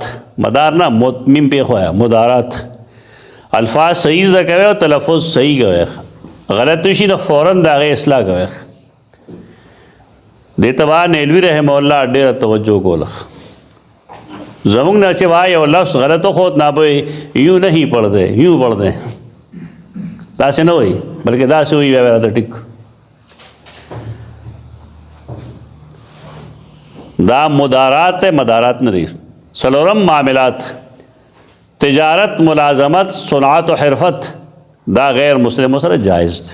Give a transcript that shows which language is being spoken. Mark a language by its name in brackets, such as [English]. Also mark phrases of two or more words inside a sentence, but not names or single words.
[Pashto] مدار نه میم پېښ وایه، مدارات. الفاظ صحیح زده کوئ او تلفظ صحیح کوئ، غلط وشي نو فوراً د هغې اصلاح کوئ. دې ته به نیلوي رحمه الله ډېره توجه کوله. زمونږ نه چې وایي یو لفظ غلط وخوت نه به [Urdu] یوں نہیں پڑھتے، یوں پڑھتے، [Pashto] داسې نه وایي بلکې داسې وایي بیا راته ټیک. دا مدارات ہے، مدارات نه دی. څلورم معاملات، تجارت، ملازمت، صنعت و حرفت، دا غیر مسلمو سره جایز دی.